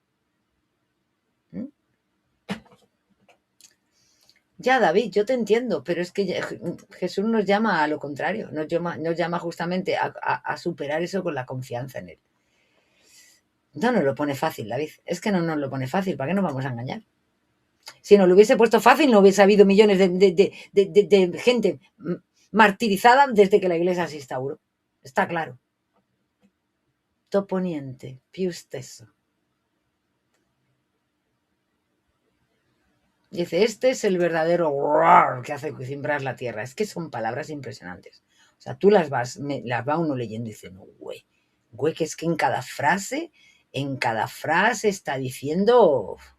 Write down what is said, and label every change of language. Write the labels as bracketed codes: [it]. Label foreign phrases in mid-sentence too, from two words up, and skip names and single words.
[es] Ya, David, yo te entiendo, pero es que Jesús nos llama a lo contrario, nos llama justamente a superar eso con la confianza en él. No nos lo pone fácil, David, es que no nos lo pone fácil, ¿para qué nos vamos a engañar? Si nos lo hubiese puesto fácil, no hubiese habido millones de gente martirizada desde que la Iglesia se instauró. Está claro. Toponiente, più stesso. Dice, este es el verdadero roar que hace cimbrar la tierra. Es que son palabras impresionantes. O sea, tú las va uno leyendo y dice, no, güey, que es que en cada frase está diciendo...